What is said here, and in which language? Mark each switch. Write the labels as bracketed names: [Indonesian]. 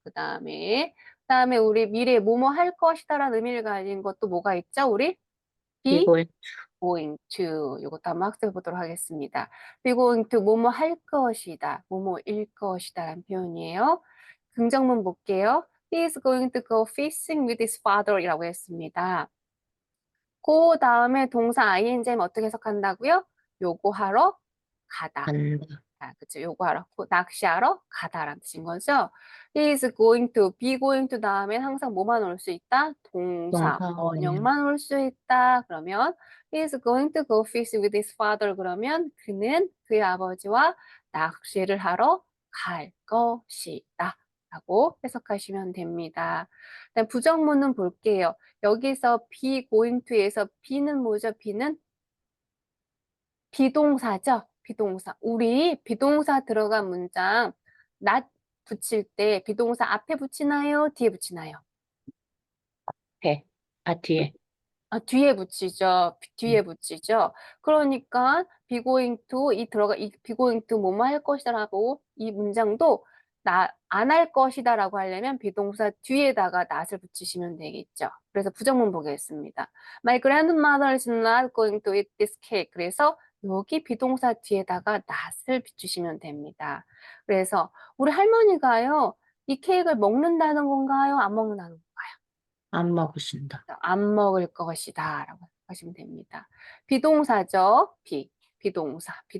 [Korean] 그다음에 우리 미래에 뭐뭐 할 것이다라는 의미를 가진 것도 뭐가 있죠? 우리 be 이거 going to 이것도 한번 학습해 보도록 하겠습니다. be going to 뭐뭐 할 것이다, 뭐뭐일 것이다라는 표현이에요. 긍정문 볼게요. [English] He is going to go fishing with his father이라고 했습니다. [Korean] 그 다음에 동사 ing는 어떻게 해석한다고요? 요구하러 가다. 간다. 그쵸. 요구하러, 낚시하러 가다라는 뜻인 거죠. [English] He is going to, be going to [Korean] 다음에 항상 뭐만 올 수 있다? 동사, 동사 원형. 원형만 올 수 있다. [English] 그러면 he is going to go fishing with his father. [Korean] 그러면 그는 그의 아버지와 낚시를 하러 갈 것이다. 라고 해석하시면 됩니다. 그다음 부정문은 볼게요. 여기서 be going to에서 be는 뭐죠? be는 비동사죠. 비동사. 우리 비동사 들어간 문장 not 붙일 때 비동사 앞에 붙이나요? 뒤에 붙이나요? 해. 뒤에. 뒤에 붙이죠. 뒤에 붙이죠. 그러니까 be going to 이 be going to 뭐뭐 할 것이다라고 이 문장도 안 할 것이다라고 하려면 비동사 뒤에다가 not을 붙이시면 되겠죠. 그래서 부정문 보겠습니다. [English] My grandmother is not going to eat this cake. [Korean] 그래서 여기 비동사 뒤에다가 not을 붙이시면 됩니다. 그래서 우리 할머니가요, 이 케이크를 먹는다는 건가요? 안 먹는다는 건가요? 안 먹으신다. 안 먹을 것이다 라고 하시면 됩니다. 비동사죠. 비동사.